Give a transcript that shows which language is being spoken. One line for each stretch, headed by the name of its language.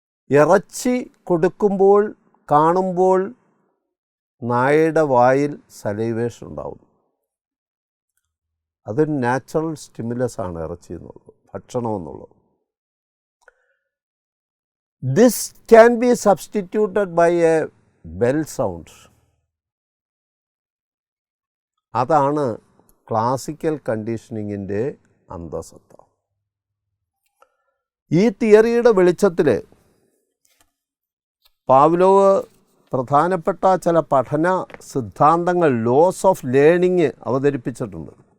Malayalam: ഇറച്ചി കൊടുക്കുമ്പോൾ കാണുമ്പോൾ നായയുടെ വായിൽ സലൈവേഷൻ ഉണ്ടാവും. അതൊരു നാച്ചുറൽ സ്റ്റിമുലസ് ആണ് ഇറച്ചി എന്നുള്ളത്, ഭക്ഷണം എന്നുള്ളത്.
English: This can be substituted by a bell sound.
Malayalam: അതാണ് ക്ലാസിക്കൽ കണ്ടീഷനിങ്ങിൻ്റെ അന്തസത്ത. ഈ തിയറിയുടെ വെളിച്ചത്തിൽ പാവ്ലോവ് പ്രധാനപ്പെട്ട ചില പഠന സിദ്ധാന്തങ്ങൾ, ലോസ് ഓഫ് ലേണിംഗ് അവതരിപ്പിച്ചിട്ടുണ്ട്.